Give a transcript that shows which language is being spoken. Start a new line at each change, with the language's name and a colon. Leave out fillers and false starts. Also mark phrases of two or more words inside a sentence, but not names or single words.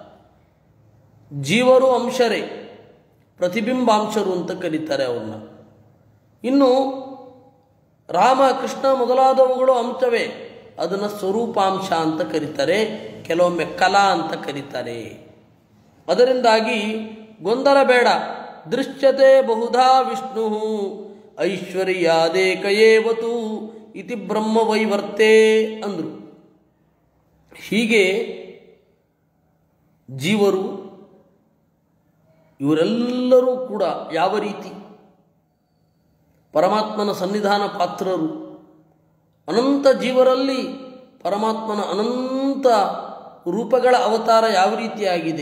Kannada: ಜೀವರು ಅಂಶರೇ, ಪ್ರತಿಬಿಂಬಾಂಶರು ಅಂತ ಕರೀತಾರೆ ಅವನ್ನ. ಇನ್ನು ರಾಮ ಕೃಷ್ಣ ಮೊದಲಾದವುಗಳು ಅಂಶವೇ, ಅದನ್ನು ಸ್ವರೂಪಾಂಶ ಅಂತ ಕರೀತಾರೆ, ಕೆಲವೊಮ್ಮೆ ಕಲಾ ಅಂತ ಕರೀತಾರೆ. ಅದರಿಂದಾಗಿ ಗೊಂದಲ ಬೇಡ.
Sanskrit: ದೃಶ್ಯತೆ ಬಹುಧಾ ವಿಷ್ಣು ಐಶ್ವರ್ಯಾದೇಕಯೇವತು ಇತಿ ಬ್ರಹ್ಮವೈವರ್ತೆ ಅಂದರು.
Kannada: ಹೀಗೆ ಜೀವರು ಇವರೆಲ್ಲರೂ ಕೂಡ ಯಾವ ರೀತಿ ಪರಮಾತ್ಮನ ಸನ್ನಿಧಾನ ಪಾತ್ರರು. ಅನಂತ ಜೀವರಲ್ಲಿ ಪರಮಾತ್ಮನ ಅನಂತ ರೂಪಗಳ ಅವತಾರ ಯಾವ ರೀತಿಯಾಗಿದೆ.